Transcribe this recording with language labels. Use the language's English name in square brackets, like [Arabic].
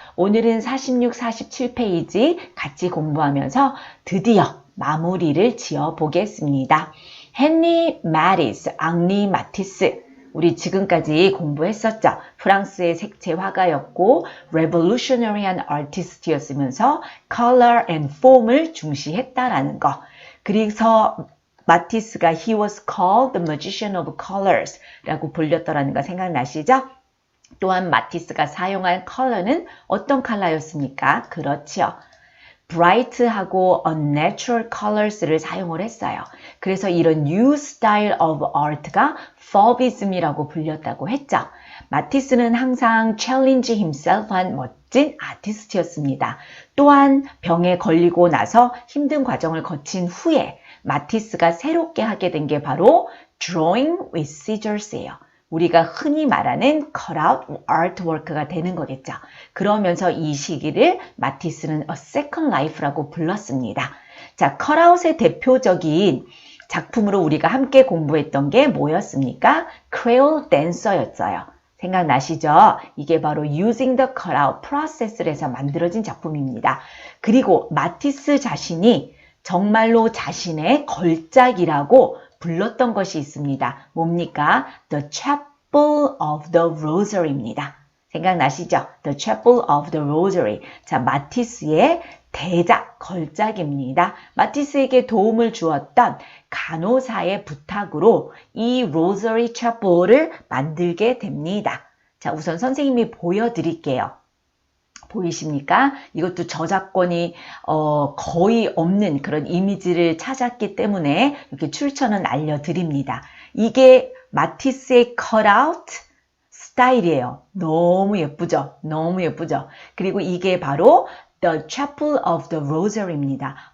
[Korean] 오늘은 46, 47페이지 같이 공부하면서 드디어 마무리를 지어 보겠습니다. 헨리 마티스, 앙리 마티스. 우리 지금까지 공부했었죠. 프랑스의 색채 화가였고 revolutionary한 artist였으면서 color and form을 중시했다라는 거. 그래서 마티스가 [English] he was called the magician of colors [Korean] 라고 불렸더라는 거 생각나시죠? 또한 마티스가 사용한 컬러는 어떤 컬러였습니까? 그렇지요. bright하고 [English] unnatural colors [Korean] 를 사용을 했어요. 그래서 이런 [English] new style of art [Korean] 가 Fauvism이라고 불렸다고 했죠. 마티스는 항상 [English] challenge himself [Korean] 한 멋진 아티스트였습니다. 또한 병에 걸리고 나서 힘든 과정을 거친 후에 마티스가 새롭게 하게 된 게 바로 [English] drawing with scissors [Korean] 예요. 우리가 흔히 말하는 cutout artwork가 되는 거겠죠. 그러면서 이 시기를 마티스는 [English] a second life [Korean] 라고 불렀습니다. 자, cutout의 대표적인 작품으로 우리가 함께 공부했던 게 뭐였습니까? Creole Dancer였어요. 생각나시죠? 이게 바로 [English] using the cutout process [Korean] 를 해서 만들어진 작품입니다. 그리고 마티스 자신이 정말로 자신의 걸작이라고 불렀던 것이 있습니다. 뭡니까? The Chapel of the Rosary입니다. 생각나시죠? [English] The Chapel of the Rosary. [Korean] 자, 마티스의 대작, 걸작입니다. 마티스에게 도움을 주었던 간호사의 부탁으로 이 로저리 채플을 만들게 됩니다. 자, 우선 선생님이 보여드릴게요. 보이십니까? 이것도 저작권이 거의 없는 그런 이미지를 찾았기 때문에 이렇게 출처는 알려드립니다. 이게 마티스의 컷아웃 스타일이에요. 너무 예쁘죠? 너무 예쁘죠? 그리고 이게 바로 The Chapel of the Rosary입니다.